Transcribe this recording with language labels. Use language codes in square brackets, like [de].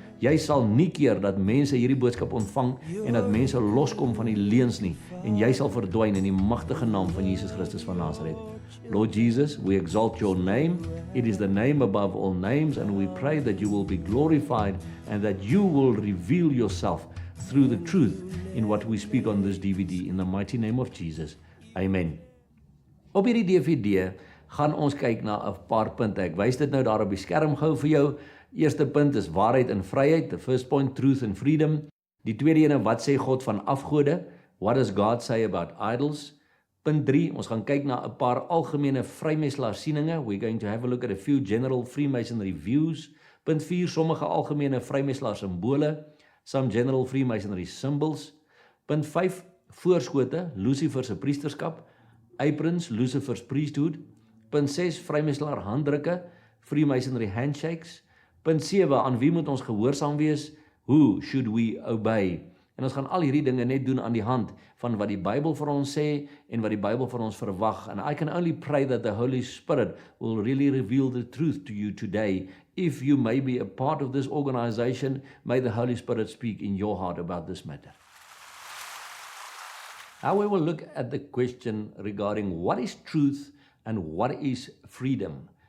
[af] Jy sal nie keer dat mense hierdie boodskap ontvang en dat mense loskom van die leuns nie, en jy sal verdwyn in die magtige naam van Jesus Christus van Nazareth. [en] Lord Jesus, we exalt your name. It is the name above all names, and we pray that you will be glorified and that you will reveal yourself through the truth in what we speak on this DVD, in the mighty name of Jesus. Amen. [af] Op hierdie DVD gaan ons kyk na 'n paar punte. Ek wys dit nou daar op die skerm gou vir jou. Eerste punt is waarheid en vryheid, [en] the first point, truth and freedom. [af] Die tweede ene, wat sê God van afgode? [en] What does God say about idols? [af] Punt 3, ons gaan kyk na 'n paar algemene vrymeselaarsieninge. [en] We're going to have a look at a few general Freemasonry views. [af] Punt 4, sommige algemene vrymeselaar simbole, [en] some general Freemasonry symbols. [af] Punt 5, voorskote, Lucifer se priesterskap, [en] aprons, Lucifer's priesthood. [af] Punt 6, vrymeselaar handdrukke, [en] Freemasonry handshakes. [af] Punt 7, aan wie moet ons gehoorsaam wees? [en] Who should we obey? [af] En ons gaan al hierdie dinge net doen aan die hand van wat die Bybel vir ons sê en wat die Bybel van ons verwag. [en] And I can only pray that the Holy Spirit will really reveal the truth to you today. If you may be a part of this organization, may the Holy Spirit speak in your heart about this matter. Now we will look at the question regarding what is truth and what is freedom.